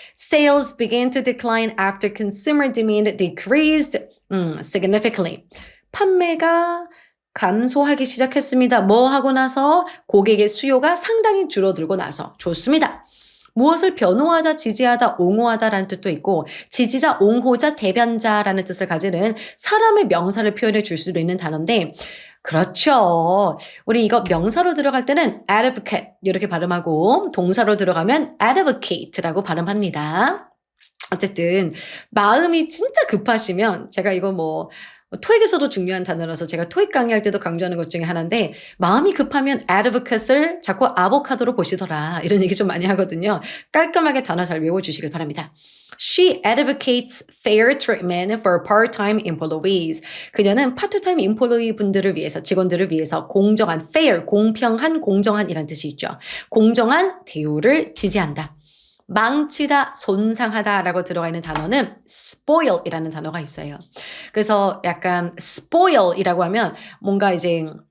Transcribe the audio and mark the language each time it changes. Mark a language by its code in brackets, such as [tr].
[en] Sales began to decline after consumer demand decreased significantly. [ko] 판매가 감소하기 시작했습니다. 뭐 하고 나서? 고객의 수요가 상당히 줄어들고 나서. 좋습니다. 무엇을 변호하다, 지지하다, 옹호하다라는 뜻도 있고 지지자, 옹호자, 대변자라는 뜻을 가지는 사람의 명사를 표현해 줄 수도 있는 단어인데 그렇죠. 우리 이거 명사로 들어갈 때는 advocate 이렇게 발음하고 동사로 들어가면 advocate라고 발음합니다. 어쨌든 마음이 진짜 급하시면 제가 이거 토익에서도 중요한 단어라서 제가 토익 강의할 때도 강조하는 것 중에 하나인데 마음이 급하면 advocate을 자꾸 아보카도로 보시더라 이런 얘기 좀 많이 하거든요. 깔끔하게 단어 잘 외워주시길 바랍니다. [en] She advocates fair treatment for part-time employees. [ko] 그녀는 파트타임 employee 분들을 위해서 직원들을 위해서 공정한 fair, 공평한, 공정한이란 뜻이 있죠. 공정한 대우를 지지한다. 망치다, 손상하다라고 들어가 있는 단어는 spoil이라는 단어가 있어요. 그래서 약간 spoil이라고 하면 뭔가 이제